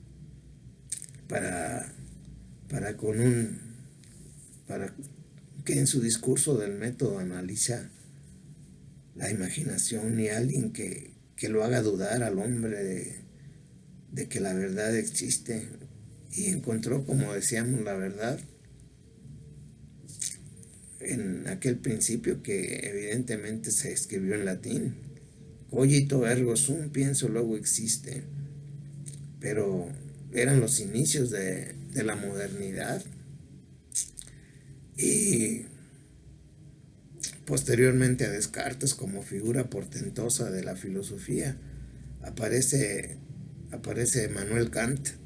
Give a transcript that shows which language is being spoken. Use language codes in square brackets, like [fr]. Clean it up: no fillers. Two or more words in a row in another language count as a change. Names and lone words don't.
[es] para que en su discurso del método analiza la imaginación, y alguien que lo haga dudar al hombre de que la verdad existe, y encontró, como decíamos, la verdad en aquel principio que evidentemente se escribió en latín: [la] cogito ergo sum, [es] pienso luego existe. Pero eran los inicios de la modernidad, y posteriormente a Descartes, como figura portentosa de la filosofía, aparece Emmanuel Kant,